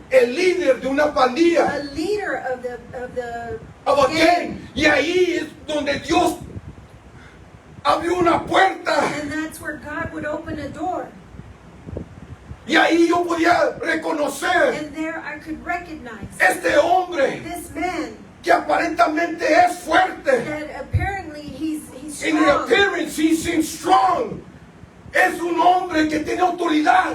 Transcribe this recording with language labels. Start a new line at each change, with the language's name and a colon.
Spanish: el líder de una pandilla,
English: a leader of of a gang. gang.
Spanish: Y ahí es donde Dios abrió una puerta.
English: And that's where God would open a door.
Spanish: Y ahí yo podía reconocer
English: And there I could recognize
Spanish: este hombre
English: this man
Spanish: que aparentemente es fuerte.
English: that apparently he's In the strong. appearance he seems strong.
Spanish: Es un hombre que tiene autoridad.